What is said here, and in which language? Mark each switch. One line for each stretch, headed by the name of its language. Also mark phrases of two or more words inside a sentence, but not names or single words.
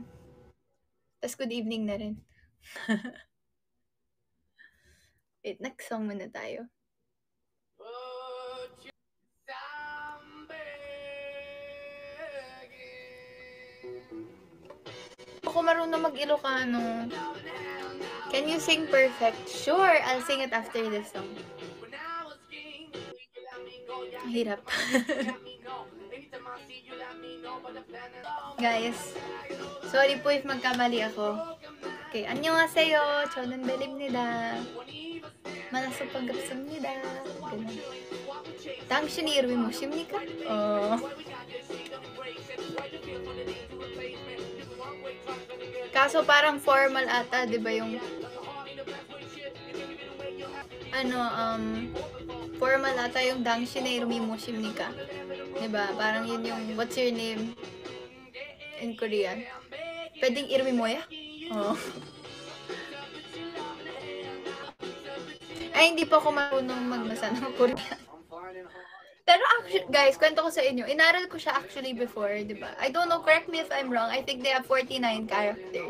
Filipino: Tapos
English: good evening
Filipino: na rin. Wait,
English: next song
Filipino: muna tayo. Ako marunong mag-Ilocano.
English: Can you sing perfect? Sure, I'll sing it after this song.
Filipino: Hirap. Guys, sorry po if magkamali ako.
Korean: Okay, 안녕하세요. 저는 벨입니다. 만나서 반갑습니다. ganun. 당신이 이름이 무엇입니까?
Filipino: Kaso parang formal ata, 'di ba yung formal ata yung
Korean: 당신의 이름이 무엇입니까?
Filipino: 'Di ba? Parang yun yung
English: what's your name in Korean.
Korean: Pwedeng 이름이 뭐야?
Filipino: Ay, hindi pa ako marunong magbasa ng Korean. Pero
English: actually, guys,
Filipino: kwento ko sa inyo, inaral ko siya
English: actually before,
Filipino: di ba?
English: I don't know, correct me if I'm wrong. I think they have 49 characters.